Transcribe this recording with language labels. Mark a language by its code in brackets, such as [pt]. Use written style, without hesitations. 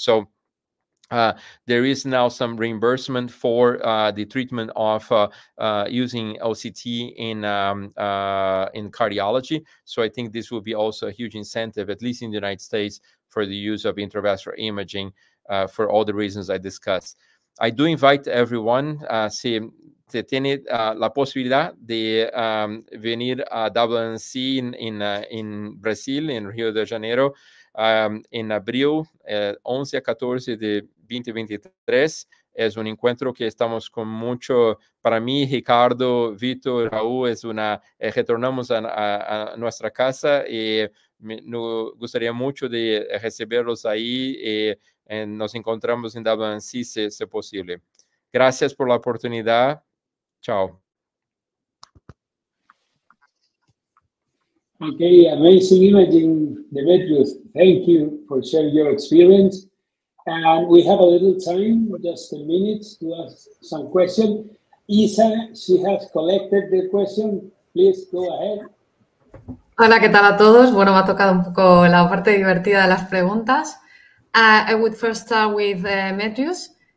[en] So there is now some reimbursement for the treatment of using OCT in cardiology. So I think this will be also a huge incentive, at least in the United States, for the use of intravascular imaging for all the reasons I discussed. I do invite everyone, [es] si tiene la posibilidad de venir a WNC en Brasil, en Río de Janeiro, en abril 11 a 14 de 2023. Es un encuentro que estamos con mucho, para mí, Ricardo, Víctor, Raúl, retornamos a nuestra casa y nos gustaría mucho de recibirlos ahí. Nos encontramos en WNC si posible. Gracias por la oportunidad. Chao. [en] Okay, amazing imaging, Demetrius. Thank you for sharing your experience. And we have a little time, just a minute, to ask some questions. Isa, she has collected the question. Please go ahead. [es] Hola, ¿qué tal a todos? Bueno, me ha tocado un poco la parte divertida de las preguntas. [en] I would first start with Demetrius.